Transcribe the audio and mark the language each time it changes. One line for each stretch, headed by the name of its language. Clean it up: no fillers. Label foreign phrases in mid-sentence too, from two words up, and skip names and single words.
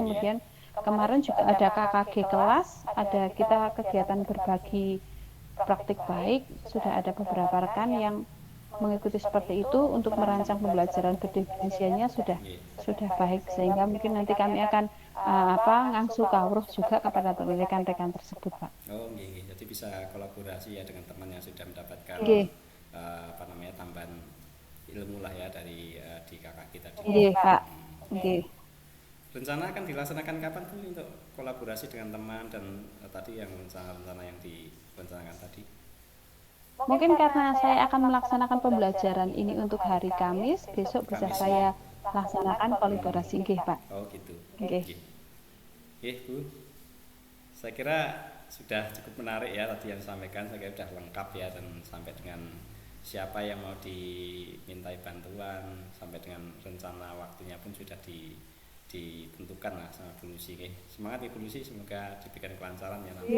Indonesian: Kemudian kemarin juga ada KKG kelas, ada kita kegiatan berbagi praktik baik, sudah ada beberapa rekan yang mengikuti seperti itu untuk merancang pembelajaran berdiferensialnya Nggih. sudah baik, sehingga mungkin nanti kami akan
Javanese: ngangsu kawruh
Indonesian: juga kepada rekan-rekan tersebut, Pak. Oh, nggih, nggih. Jadi bisa kolaborasi ya dengan teman yang sudah mendapatkan Nggih, apa namanya tambahan ilmu lah ya dari di kakak kita tadi. nggih, Pak. Oke. Nggih. Rencana akan dilaksanakan kapan Bu untuk kolaborasi dengan teman dan tadi yang rencana-rencana yang direncanakan tadi? Mungkin karena saya akan melaksanakan pembelajaran ini untuk hari Kamis, besok bisa Kamis. saya laksanakan kolaborasi, nggih, Pak. Oh, gitu. Nggih. Nggih. Nggih, Bu. Saya kira sudah cukup menarik ya tadi yang disampaikan, saya kira sudah lengkap ya dan sampai dengan siapa yang mau dimintai bantuan sampai dengan rencana waktunya pun sudah ditentukan lah sama Bu Lucy. Semangat Ibu Lucy, semoga diberikan kelancaran ya nanti